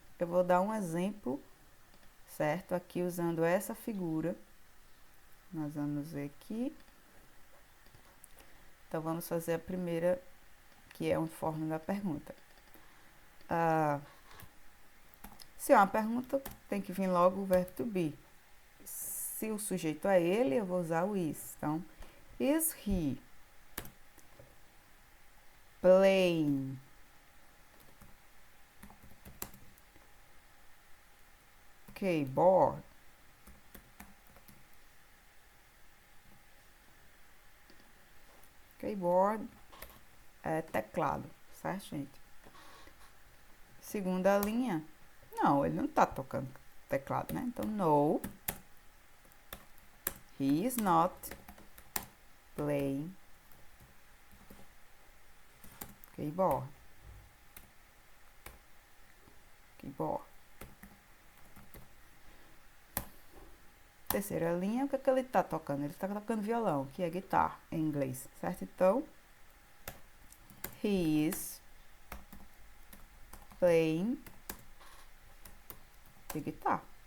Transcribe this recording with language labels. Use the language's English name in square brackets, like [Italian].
[Portuguese] Eu vou dar um exemplo, certo? Aqui usando essa figura, nós vamos ver aqui. Então vamos fazer a primeira, que é uma forma da pergunta. Se é uma pergunta, tem que vir logo o verbo to be. Se o sujeito é ele, eu vou usar o is. [English] Então, is he playing keyboard? [Portuguese] Keyboard é teclado, certo, gente? Segunda linha, não, ele não está tocando teclado, né? [English] Então, no, he is not playing keyboard. [Portuguese] Terceira linha, o que é que ele está tocando? Ele está tocando violão, que é guitar em inglês, certo? [English] Então, he is playing the guitar.